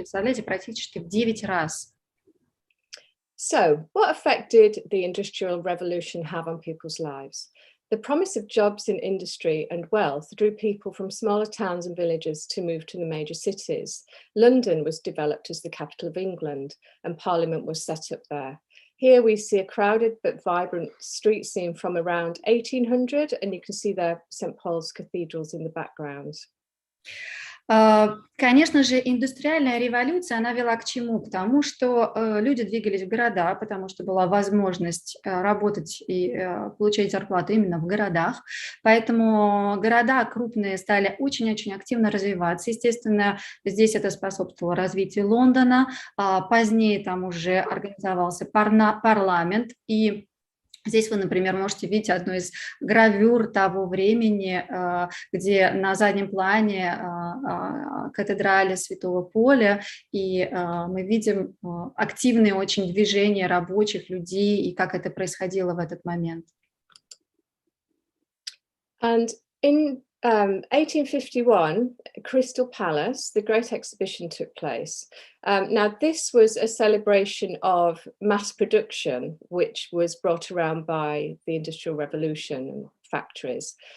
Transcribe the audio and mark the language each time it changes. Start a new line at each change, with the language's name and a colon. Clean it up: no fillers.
Russian: Представляете, практически в 9 раз.
English: So, what effect did the Industrial Revolution have on people's lives? The promise of jobs in industry and wealth drew people from smaller towns and villages to move to the major cities. London was developed as the capital of England, and Parliament was set up there. Here we see a crowded but vibrant street scene from around 1800, and you can see there St. Paul's cathedrals in the background.
Russian: Конечно же, индустриальная революция, она вела к чему? К тому, что люди двигались в города, потому что была возможность работать и получать зарплату именно в городах. Поэтому города крупные стали очень-очень активно развиваться. Естественно, здесь это способствовало развитию Лондона. Позднее там уже организовался парламент, и здесь вы, например, можете видеть одну из гравюр того времени, где на заднем плане кафедрали Святого Поля, и мы видим активные очень движения рабочих людей и как это происходило в этот момент.
English: And in 1851, Crystal Palace, the Great Exhibition took place. Now, this was a celebration of mass production, which was brought around by the Industrial Revolution and factories.